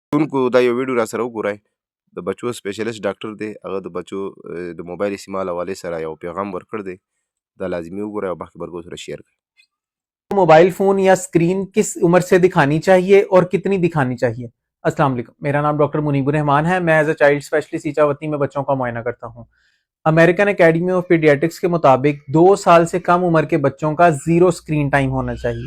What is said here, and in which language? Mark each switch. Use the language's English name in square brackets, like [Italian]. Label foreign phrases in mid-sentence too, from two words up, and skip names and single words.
[Pashto] لوستونکو دا یو ویډیو را سره وګورئ، د بچو [English] specialist doctor [Pashto] دی، هغه د بچو د موبایل استعمال حوالې سره یو پیغام ورکړ دی، دا لازمي وګورئ او باقي برګو سره شیئر کړئ. [English] mobile phone [Urdu] یا اسکرین کس عمر سے دکھانی چاہیے اور کتنی دکھانی چاہیے؟ السلام علیکم، میرا نام ڈاکٹر منیب الرحمان ہے. میں [English] as a child specialist [Urdu] ایچاوتی میں بچوں کا معائنہ کرتا ہوں. امریکن اکیڈمی آف پیڈیاٹرکس کے مطابق 2 سال سے کم عمر کے بچوں کا 0 [English] screen time [Urdu] ہونا چاہیے.